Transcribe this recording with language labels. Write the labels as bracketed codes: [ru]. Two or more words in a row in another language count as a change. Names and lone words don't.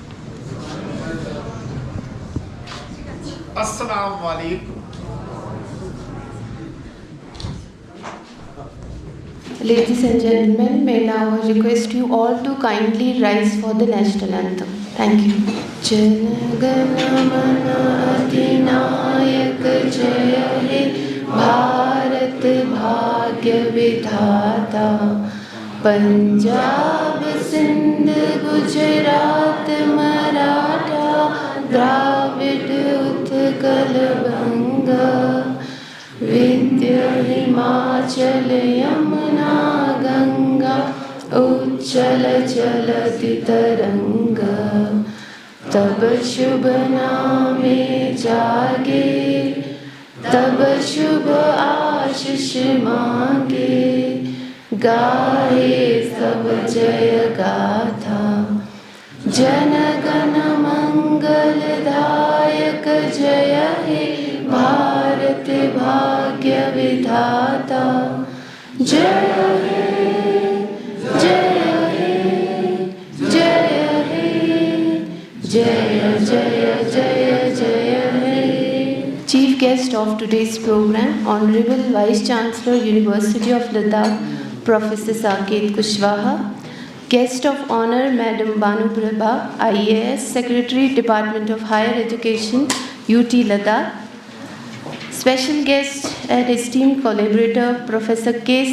[ar] السلام عليكم. [en] Ladies and gentlemen, may now request you all to kindly rise for the national anthem. Thank you. [bn] জন গণ মন অধিনায়ক জয় হে ভারত ভাগ্য বিধাতা পঞ্জাব সিন্ধু গুজরাট মরাঠা দ্রাবিড় উৎকল বঙ্গ বিন্ধ্য হিমাচল যমুনা গঙ্গা উচ্ছল চলতি তরঙ্গ তব শুভ নামে জাগে তব শুভ আশিস মাগে গাহে তব জয় গাথা জন গণ মঙ্গল দায়ক জয় হে ভারত ভাগ্য বিধাতা জয় হে জয় হে জয় হে জয় জয় জয় জয় হে. [en] Chief guest of today's program, Honorable Vice Chancellor, University of Ladakh, Professor Saket Kushwaha. Guest of Honor, Madam Banu Prabha, IAS, Secretary, Department of Higher Education, UT Ladakh. Special guest and esteemed collaborator, Professor K.